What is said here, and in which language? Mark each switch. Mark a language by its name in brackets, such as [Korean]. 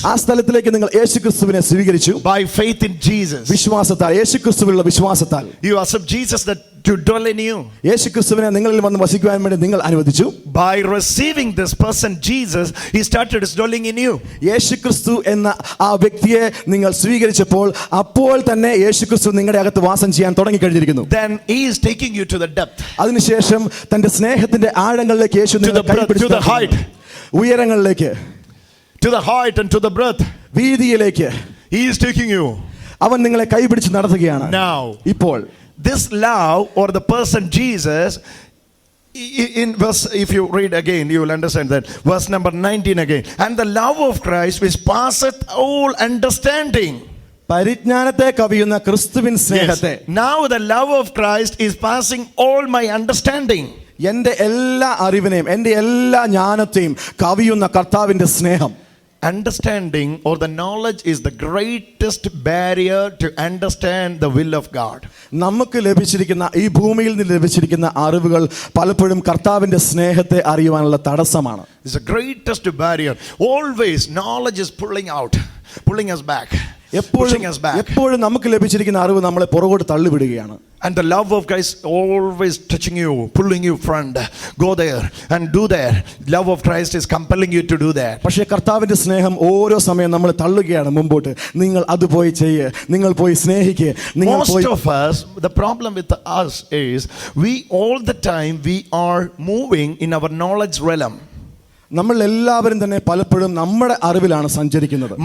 [Malayalam] ആ സ്ഥലത്തിലേക്ക് നിങ്ങൾ യേശുക്രിസ്തുവിനെ സ്വീകരിച്ചു. [English] By faith in Jesus. [Malayalam] വിശ്വാസത്താൽ, യേശുക്രിസ്തുവിലുള്ള വിശ്വാസത്താൽ. [English] You accept Jesus that to dwell in you. [Malayalam] യേശുക്രിസ്തുവിനെ നിങ്ങളിൽ വന്ന് വസിക്കുവാൻ വേണ്ടി നിങ്ങൾ അനുവദിച്ചു. [English] By receiving this person Jesus, he started his dwelling in you. [Malayalam] യേശുക്രിസ്തു എന്ന ആ വ്യക്തിയെ നിങ്ങൾ സ്വീകരിച്ചപ്പോൾ അപ്പോൾ തന്നെ യേശുക്രിസ്തു നിങ്ങളുടെ അകത്ത് വാസം ചെയ്യാൻ തുടങ്ങി കഴിഞ്ഞിരിക്കുന്നു. [English] Then he is taking you to the depth. [Malayalam] അതിനുശേഷം തന്റെ സ്നേഹത്തിന്റെ ആഴങ്ങളിലേക്ക് യേശു നിങ്ങളെ കൈപിടിച്ചു, [English] to the height, [Malayalam] ഉയരങ്ങളിലേക്ക്, [English] to the height and to the breadth, [Malayalam] വീതിയിലേക്ക് [English] he is taking you. [Malayalam] അവൻ നിങ്ങളെ കൈപിടിച്ച് നടത്തുകയാണ്. [English] Now [Malayalam] ഇപ്പോൾ [English] this love or the person Jesus, in verse, if you read again you will understand that verse number 19 again, and the love of Christ which passeth all understanding. [Malayalam] പരിജ്ഞാനത്തെ കവിയുന്ന ക്രിസ്തുവിൻ സ്നേഹത്തെ. [English] Now the love of Christ is passing all my understanding. [Malayalam] എന്റെ എല്ലാ അറിവിനെയും എന്റെ എല്ലാ ജ്ഞാനത്തെയും കവിയുന്ന കർത്താവിന്റെ സ്നേഹം. [English] Understanding or the knowledge is the greatest barrier to understand the will of God. [Malayalam] നമുക്ക് ലഭിച്ചിരിക്കുന്ന ഈ ഭൂമിയിൽ നിന്ന് ലഭിച്ചിരിക്കുന്ന അറിവുകൾ പലപ്പോഴും കർത്താവിന്റെ സ്നേഹത്തെ അറിയുവാനുള്ള തടസ്സമാണ്. [English] It's the greatest barrier. Always knowledge is pulling us back. [Malayalam] എപ്പോഴും നമുക്ക് ലഭിച്ചിരിക്കുന്ന അറിവ് നമ്മളെ പുറകോട്ട് തള്ളിവിടുകയാണ്. [English] And the love of Christ always touching you, pulling you, friend, go there and do there. Love of Christ is compelling you to do that. [Malayalam] പക്ഷേ കർത്താവിന്റെ സ്നേഹം ഓരോ സമയം നമ്മളെ തള്ളുകയാണ് മുമ്പോട്ട്. നിങ്ങൾ അത് പോയി ചെയ്യ്, നിങ്ങൾ പോയി സ്നേഹിക്ക്. [English] Most of us, the problem with us is we all the time we are moving in our knowledge realm. [Malayalam] നമ്മൾ എല്ലാവരും തന്നെ പലപ്പോഴും നമ്മുടെ അറിവിലാണ് സഞ്ചരിക്കുന്നത്.